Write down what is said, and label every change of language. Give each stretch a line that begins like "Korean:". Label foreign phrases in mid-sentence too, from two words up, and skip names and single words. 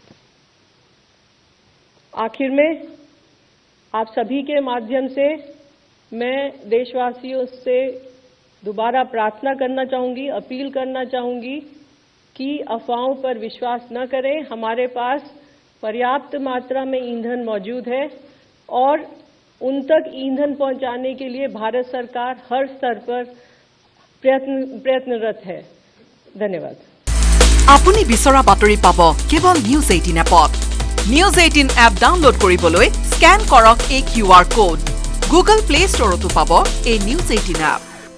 Hindi: आखिर में आप सभी के माध्यम से मैं देशवासियों से दोबारा प्रार्थना करना चाहूंगी, अपील करना चाहूंगी कि अफवाहों पर विश्वास न करें। हमारे पास पर्याप्त मात्रा में ईंधन मौजूद है और उन तक ईंधन पहुंचाने के लिए भारत सरकार हर स्तर पर प्रयत्नरत है। धन्यवाद।
Assamese: আপুনি বিচৰা বাতৰি পাব কেৱল নিউজ 18 এপত। নিউজ 18 এপ ডাউনলোড কৰিবলৈ স্ক্যান কৰক এই QR কোড। গুগল প্লে ষ্টৰতো পাব এই নিউজ 18 এপ।